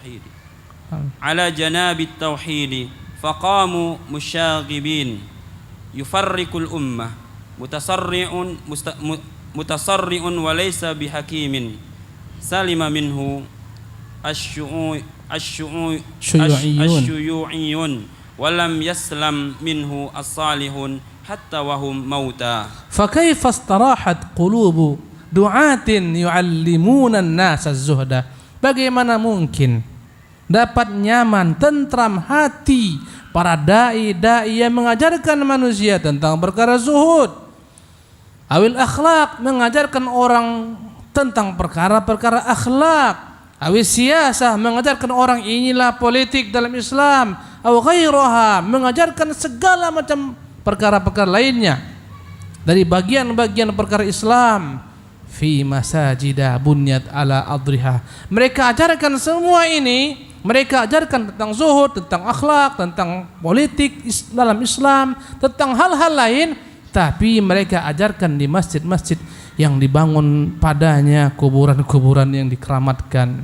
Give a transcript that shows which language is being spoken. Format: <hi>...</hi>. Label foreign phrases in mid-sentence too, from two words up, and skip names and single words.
<ar>توحيدي فقاموا مشاغبين يفرق الأمة متسرعون وليس بحكيم سلم منه الشيوعيون ولم يسلم منه الصالحون حتى وهم موتى. فكيف استراحت قلوب دعاة يعلمون الناس الزهد.</ar> <id>Bagaimana mungkin dapat nyaman, tentram hati para dai-dai yang mengajarkan manusia tentang perkara zuhud,</id> <ar>أو الأخلاق,</ar> <id>mengajarkan orang tentang perkara-perkara akhlak,</id> <ar>أو السياسة,</ar> <id>mengajarkan orang inilah politik dalam Islam,</id> <ar>أو غيرها,</ar> <id>mengajarkan segala macam perkara-perkara lainnya dari bagian-bagian perkara Islam,</id> <ar>في مساجد بنيت على أضرحة.</ar> <id>Mereka ajarkan semua ini, mereka ajarkan tentang zuhud, tentang akhlak, tentang politik dalam Islam, tentang hal-hal lain, tapi mereka ajarkan di masjid-masjid yang dibangun padanya kuburan-kuburan yang dikeramatkan.</id>